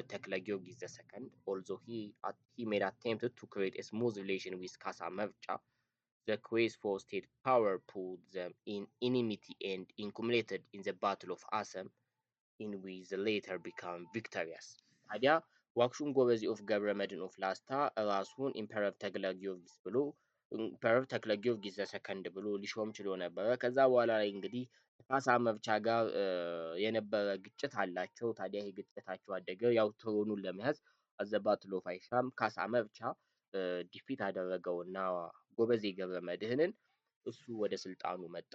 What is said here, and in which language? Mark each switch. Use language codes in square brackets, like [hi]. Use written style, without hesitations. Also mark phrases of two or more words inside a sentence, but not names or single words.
[en] ተክለ ጊዮርጊስ II although he made attempted to create a smooth relation with ካሳ መርጫ the quest for state power put them in enmity and accumulated in the battle of Assam in which the later became victorious። [am] ታዲያ ዋክሹም ጎበዜ ኦፍ ገብረ መድኅን ኦፍ ላስታ ራሱን ኢምፐረር ተክለ ጊዮርጊስ ብሎ ኢምፐረር ተክለ ጊዮርጊስ ዘሰከንድ ብሎ ሊሾም ችሎ ነበረ። ከዛ በኋላ ላይ እንግዲህ ከካሳ መርቻ ጋር የነበረ ግጭት አላቸው። ታዲያ ይሄ ግጭታቸው አደገ። ያው ትሮኑን ለመያዝ [en] at the battle of Aysham [am] ካሳ መርቻ ዲፊት አደረገውና ጎበዜ ገብረ መድኅንን እሱ ወደ ስልጣኑ መጣ